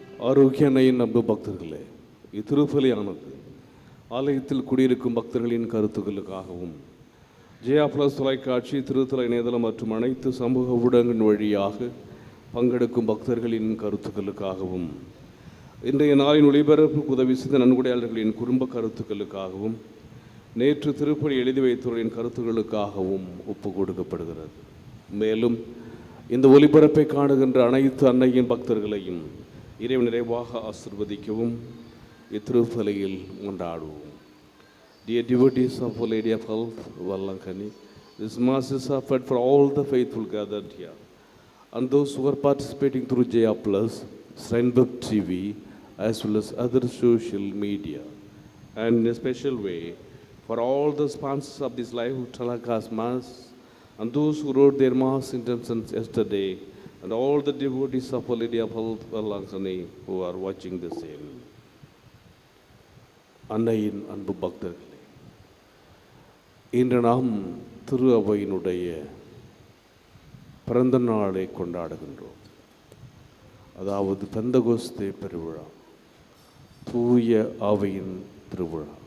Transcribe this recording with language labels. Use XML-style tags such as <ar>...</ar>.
<ta>ஆரோக்கியனையின் நம்பு பக்தர்களே, இத்திருப்பலியானது ஆலயத்தில் குடியிருக்கும் பக்தர்களின் கருத்துக்களுக்காகவும் ஜெயா பிளஸ் தொலைக்காட்சி, திருத்தல இணையதளம் மற்றும் அனைத்து சமூக ஊடகங்களின் வழியாக பங்கெடுக்கும் பக்தர்களின் கருத்துக்களுக்காகவும், இன்றைய நாளின் ஒளிபரப்புக்கு உதவி செய்த நன்கொடையாளர்களின் குடும்ப கருத்துக்களுக்காகவும், நேற்று திருப்பலி எழுதி வைத்தவர்களின் கருத்துக்களுக்காகவும் ஒப்பு கொடுக்கப்படுகிறது. மேலும் இந்த ஒளிபரப்பை காணுகின்ற அனைத்து அன்னையின் பக்தர்களையும் இறைவன் நிறைவாக ஆசிர்வதிக்கவும் இத்திருப்பலியில் கொண்டாடுவோம்.</ta> <en>Dear devotees of Our Lady of Health, Vallankani, this Mass is offered for all the faithful gathered here and those who are participating through Jaya Plus, Steinberg TV, as well as other social media, and in a special way for all the sponsors of this live telecast Mass and those who wrote their Mass intentions yesterday, and all the devotees of Our Lady of Health, Vallankani, who are watching the same.</en> <ta>அன்னையின் அன்பு பக்தர்களே, இன்று நாம் திரு அவையினுடைய பிறந்த நாளை கொண்டாடுகின்றோம். அதாவது பெந்தகோஸ்தே பெருவிழா, தூய ஆவியின் திருவிழா.</ta>